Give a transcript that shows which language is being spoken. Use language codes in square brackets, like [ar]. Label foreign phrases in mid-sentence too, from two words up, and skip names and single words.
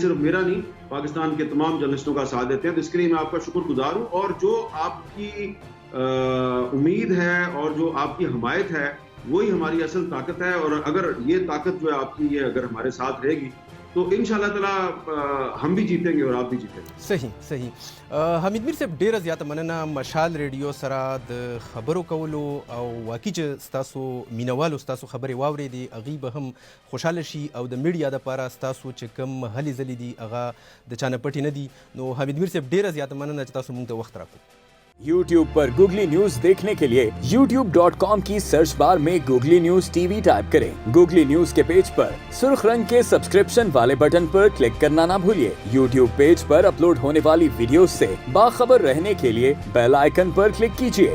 [ur] صرف میرا نہیں, پاکستان کے تمام جرنلسٹوں کا ساتھ دیتے ہیں. تو اس کے لیے میں آپ کا شکر گزار ہوں. اور جو آپ کی امید ہے اور جو آپ کی حمایت ہے وہی ہماری اصل طاقت ہے. اور اگر یہ طاقت جو ہے آپ کی یہ اگر ہمارے ساتھ رہے گی تو انشاءاللہ تعالی ہم بھی جیتیں گے اور آپ بھی جیتیں گے. صحیح. [ps] حمید میر صاحب ډیره زیاته مننه مشال ریډیو سره د خبرو کولو او واقعي چې ستاسو مینوالو ستاسو خبرې واورېدې هغوی به هم خوشحاله شي, او د میډیا دپاره ستاسو چې کوم هلې ځلې دي هغه د چا نه پټې نه دي. نو حمید میر صاحب ډیره زیاته مننه چې تاسو موږ ته وخت راکړو. [ur] یوٹیوب پر گوگلی نیوز دیکھنے کے لیے youtube.com کی سرچ بار میں گوگلی نیوز ٹی وی ٹائپ کریں. گوگلی نیوز کے پیج پر سرخ رنگ کے سبسکرپشن والے بٹن پر کلک کرنا نہ بھولیے. یوٹیوب پیج پر اپلوڈ ہونے والی ویڈیوز سے باخبر رہنے کے لیے بیل آئیکن پر کلک کیجیے.